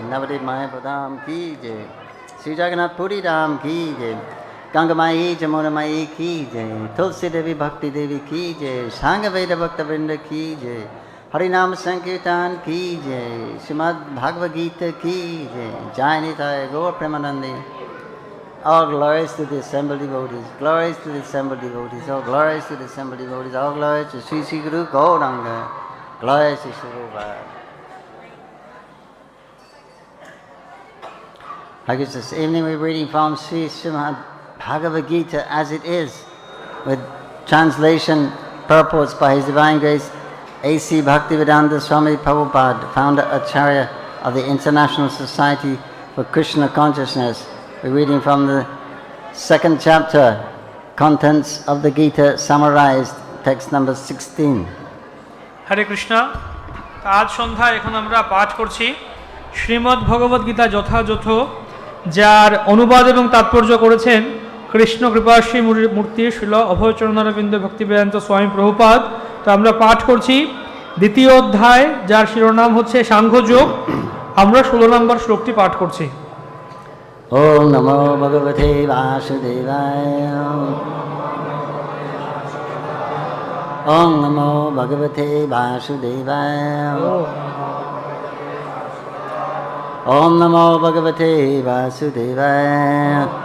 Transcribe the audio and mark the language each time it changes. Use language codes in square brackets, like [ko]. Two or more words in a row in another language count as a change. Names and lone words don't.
[hi] नवद्वीप मायापुर धाम की जय। श्री जगन्नाथ पुरी धाम की जय. गंगा माई जमुना माई की जय। तुलसी देवी भक्ति देवी की जय. संघ वेद भक्त वृंद की जय। हरिनाम संकीर्तन की जय. श्रीमद् भगवद्गीता की जय। जय निताई गौर प्रेमानंदी. [en] All glories to the assembled devotees. Glories to the assembled devotees. All glories to the assembled devotees. All glories to Sri Sri Guru Gauranga. Glories to Sri Prabhupada. This evening we're reading from Sri Srimad Bhagavad Gita as it is, with translation purports by His Divine Grace A.C. Bhaktivedanta Swami Prabhupada, founder Acharya of the International Society for Krishna Consciousness. We're reading from the second chapter, contents of the Gita summarized, text number 16. Hare Krishna. [bn] আজ সন্ধ্যায় এখন আমরা পাঠ করছি শ্রীমদ্ ভগবদ গীতা যথাযথ, যার অনুবাদ এবং তাৎপর্য করেছেন কৃষ্ণ কৃপাশ্রী মূর্তি শ্রীল অভয়চরণারবিন্দ ভক্তিবেদান্ত স্বামী প্রভুপাদ। তো আমরা পাঠ করছি দ্বিতীয় অধ্যায়, যার শিরোনাম হচ্ছে সাংখ্যযোগ। আমরা 16 নম্বর শ্লোকটি পাঠ করছি। [sa] ওম নমো ভগবতে বাসুদেবায়। ওম নমো ভগবতে বাসুদেবায়। ॐ नमो भगवते वासुदेवाय.